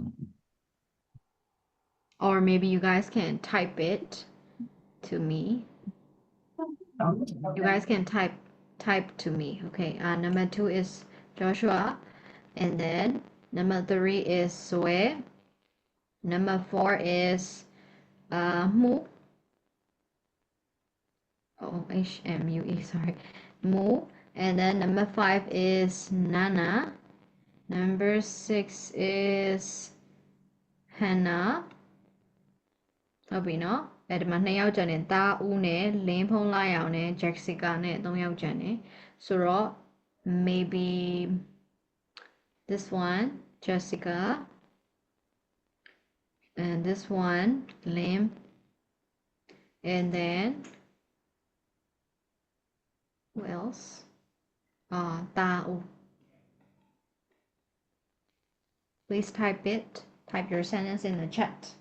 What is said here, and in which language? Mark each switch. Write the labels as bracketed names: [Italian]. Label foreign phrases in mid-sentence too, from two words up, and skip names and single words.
[English] or maybe you guys can type it to me you guys can type to me okay number 2 is Joshua and then number 3 is Sue number 4 is Mu HMUE sorry Mu and then number 5 is Nana number 6 is Hannah [Burmese] ဟုတ်ပြီနော်ဒီမှာ2ယောက်ကျန်တယ်တာဦးနဲ့လင်းဖုံးလာရောင်နဲ့ Jessica နဲ့3ယောက်ကျန်တယ်ဆိုတော့ [English] maybe this one Jessica and this one Lim and then who else ta u please type your sentence in the chat